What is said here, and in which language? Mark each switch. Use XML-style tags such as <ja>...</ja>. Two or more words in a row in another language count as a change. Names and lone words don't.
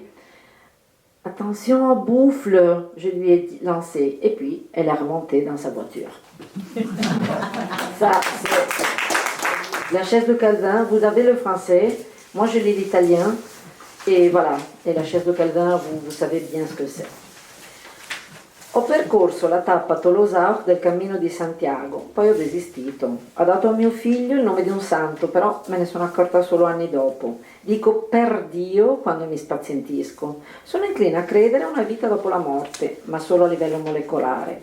<fr>Attention, bouffle, je lui ai lancé. Et puis, elle est remontée dans sa voiture. Ça, c'est la chaise de Calvin. Vous avez le français, moi je lis l'italien. Et voilà, et la chaise de Calvin, vous savez bien ce que c'est.</fr> <it>Ho percorso la tappa Tolosao del Cammino di Santiago, poi ho desistito. Ho dato a mio figlio il nome di un santo, però me ne sono accorta solo anni dopo. Dico per Dio quando mi spazientisco. Sono inclina a credere a una vita dopo la morte, ma solo a livello molecolare.</it>